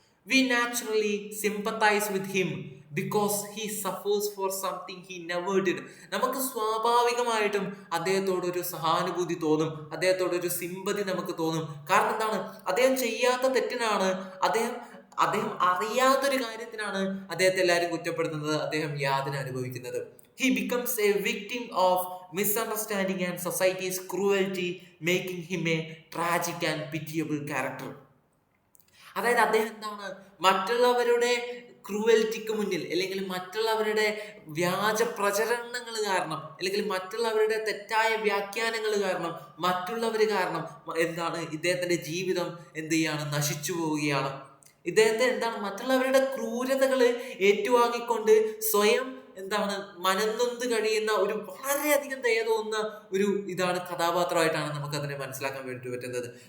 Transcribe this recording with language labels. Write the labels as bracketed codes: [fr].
[en] We naturally sympathise with him because he suffers for something he never did. [ml] നമുക്ക് സ്വാഭാവികമായിട്ടും അദ്ദേഹത്തോട് ഒരു സഹാനുഭൂതി തോന്നും, അദ്ദേഹത്തോട് ഒരു സിമ്പതി നമുക്ക് തോന്നും. കാരണം എന്താണ്? അദ്ദേഹം ചെയ്യാത്ത തെറ്റിനാണ്, അദ്ദേഹം അറിയാത്തൊരു കാര്യത്തിനാണ് അദ്ദേഹത്തെ എല്ലാവരും കുറ്റപ്പെടുത്തുന്നത്, അദ്ദേഹം യാതന അനുഭവിക്കുന്നത്. [en] He becomes a victim of misunderstanding and society's cruelty, making him a tragic and pitiable character. [ml] അതായത് അദ്ദേഹം എന്താണ്? മറ്റുള്ളവരുടെ ക്രൂവൽറ്റിക്ക് മുന്നിൽ, അല്ലെങ്കിൽ മറ്റുള്ളവരുടെ വ്യാജ പ്രചരണങ്ങൾ കാരണം, അല്ലെങ്കിൽ മറ്റുള്ളവരുടെ തെറ്റായ വ്യാഖ്യാനങ്ങൾ കാരണം, മറ്റുള്ളവർ കാരണം എന്താണ് ഇദ്ദേഹത്തിന്റെ ജീവിതം എന്ത് ചെയ്യാണ്? നശിച്ചു പോവുകയാണ്. ഇദ്ദേഹത്തെ എന്താണ് മറ്റുള്ളവരുടെ ക്രൂരതകൾ ഏറ്റുവാങ്ങിക്കൊണ്ട് സ്വയം എന്താണ് മനംനൊന്ത് കഴിയുന്ന ഒരു വളരെയധികം ദയ തോന്നുന്ന ഒരു ഇതാണ് കഥാപാത്രമായിട്ടാണ് നമുക്ക് അതിനെ മനസ്സിലാക്കാൻ വേണ്ടി പറ്റുന്നത്.